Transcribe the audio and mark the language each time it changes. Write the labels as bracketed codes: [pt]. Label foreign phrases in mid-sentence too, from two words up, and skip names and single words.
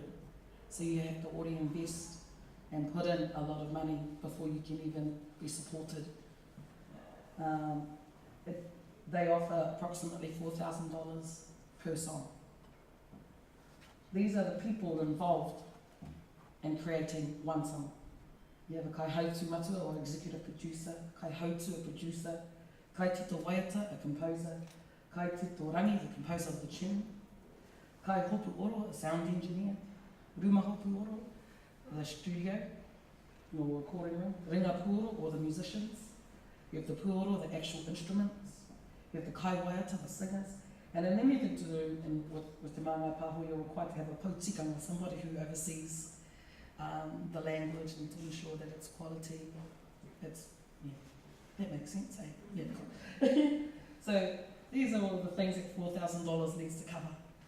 [en] So you have to already invest and put in a lot of money before you can even be supported. They offer approximately $4,000 per song. These are the people involved in creating one song. You have a [mi] kaihautu matua [en] or executive producer, [mi] kaihautu [en] a producer, [mi] kai tito waiata [en] a composer, [mi] kai tito rangi the [en] composer of the tune, [mi] kai hopu oro [en] a sound engineer, [mi] ruma hopu oro [en] the studio or recording room, [mi] ringa puoro [en] or the musicians, you have the puoro the actual instruments, you have the [mi] kai waiata [en] the singers, and in anything to do with Te Māngai Pāho, you're required to have a pautikanga, somebody who oversees the language and to ensure that it's quality. It's, yeah, that makes sense, eh? Yeah, cool. So these are all the things that $4,000 needs to cover.